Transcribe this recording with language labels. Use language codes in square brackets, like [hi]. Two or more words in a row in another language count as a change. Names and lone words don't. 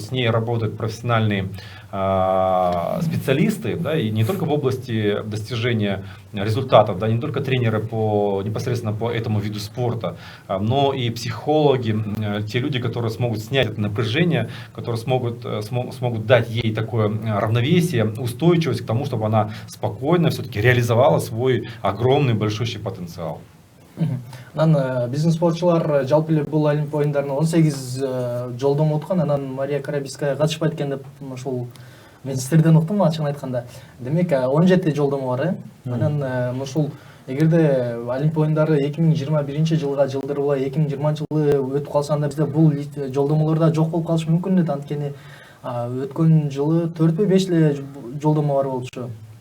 [ru] с ней работают профессиональные специалисты, да, и не только в области достижения результатов, да, не только тренеры непосредственно по этому виду спорта, но и психологи, те люди, которые смогут снять это напряжение, которые смогут дать ей такое равновесие, устойчивость к тому, чтобы она спокойно все-таки реализовала свой огромный большущий потенциал. [ky] Анан биздин спортчулар жалпы эле бул Олимпия оюндарына 18 жолдомо уткан, анан Мария Карабиская катышпайт экен деп ушул мен сиздерден уктум ачыгын айтканда. Демек 17 жолдомо бар, Анан ушул эгерде Олимпия оюндары 2021 жылга жылдырылбай 2020 жылы өтүп калса, анда бизде бул жолдомолорда жок болуп калышы мүмкүн эле, анткени өткөн жылы 4-5 эле жолдомо бар болчу.